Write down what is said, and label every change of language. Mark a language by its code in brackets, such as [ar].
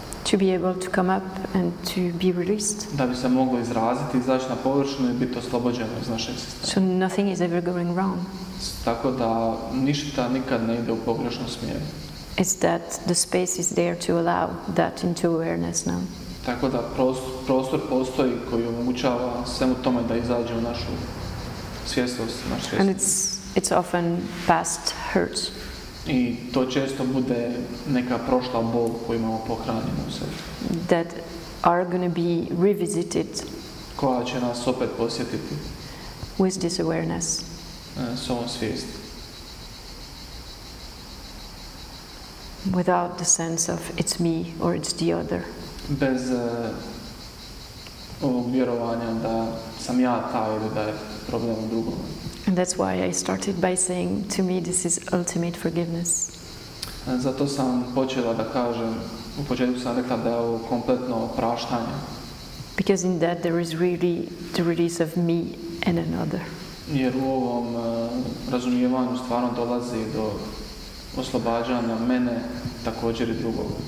[en] To be able to come up and to be released. [hr] Da bi se moglo izraziti, izaći na površinu i biti oslobođeno iz našeg sistema. [en] So nothing is ever going wrong. [hr] Tako da ništa nikad ne ide u pogrešnom smjeru. [en] It's that the space is there to allow that into awareness now. [hr] Tako da prostor postoji koji omogućava svemu tome da izađe u našu svjesnost, naš svjesnost. [en] And it's often past hurts. [hr] I to često bude neka prošla bol koju imamo pohranjenu u sebi. [en] That are going to be revisited. [hr] Koja će nas opet posjetiti. [en] With this awareness. [hr] S ovom svijesti. [en] Without the sense of it's me or it's the other. [hr] Bez ovog vjerovanja da sam ja taj ili da je problem u drugom. [en] And that's why I started by saying, to me, this is ultimate forgiveness. [hr] Zato sam počela da kažem, u početku sam rekla da je ovo kompletno opraštanje. [en] Because in that there is really the release of me and another. [hr] Jer u ovom razumijevanju stvarno dolazi do oslobađanja mene, također i drugog.